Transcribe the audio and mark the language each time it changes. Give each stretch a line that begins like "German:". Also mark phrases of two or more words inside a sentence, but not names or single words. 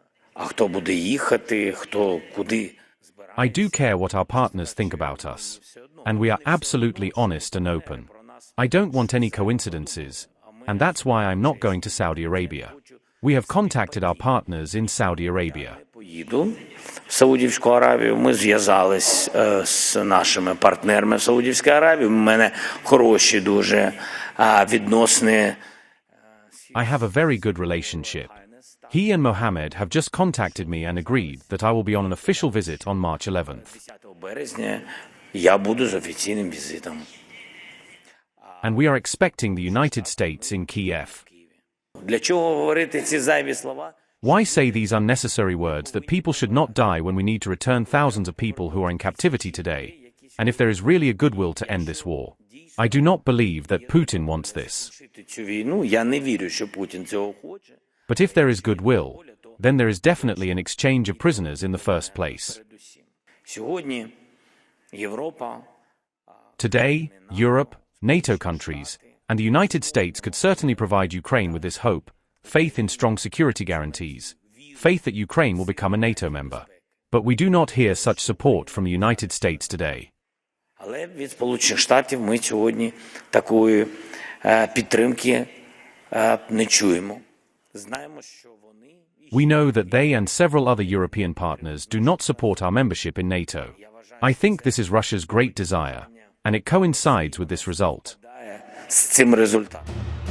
English: I do care what our partners think about us. And we are absolutely honest and open. I don't want any coincidences, and that's why I'm not going to Saudi Arabia. We have contacted our partners in Saudi Arabia.
Ukrainian: Ми зв'язались з нашими партнерами в Саудівській Аравії. У мене хороші дуже відносини.
English: I have a very good relationship. He and Mohammed have just contacted me and agreed that I will be on an official visit on March 11th.
Ukrainian: Я буду з офіційним візитом.
English: And we are expecting the United States in Kiev.
Ukrainian: Для чого говорити ці зайві слова?
English: Why say these unnecessary words that people should not die when we need to return thousands of people who are in captivity today, and if there is really a goodwill to end this war? I do not believe that Putin wants this. But if there is goodwill, then there is definitely an exchange of prisoners in the first place. Today, Europe, NATO countries, And the United States could certainly provide Ukraine with this hope, faith in strong security guarantees, faith that Ukraine will become a NATO member. But we do not hear such support from the United States today.
Ukrainian: Але від Сполучених Штатів ми сьогодні такої підтримки не чуємо. Знаємо, що вони...
English: We know that they and several other European partners do not support our membership in NATO. I think this is Russia's great desire, and it coincides with this result.
Ukrainian: ...з цим результатом.